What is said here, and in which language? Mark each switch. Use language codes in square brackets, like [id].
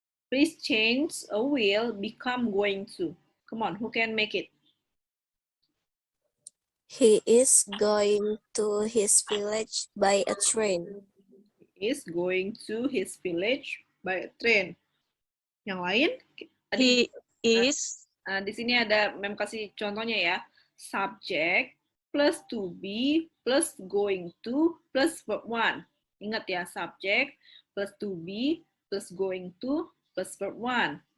[en] Please change a will become going to. Come on, who can make it? He is going to his village by a train. He is going to his village by a train. [id] Yang lain? [en] He is. [id] Di sini ada mem kasih contohnya ya. [en] Subject plus to be plus going to plus verb 1. [id] Ingat ya, [en] subject plus to be plus going to plus verb 1.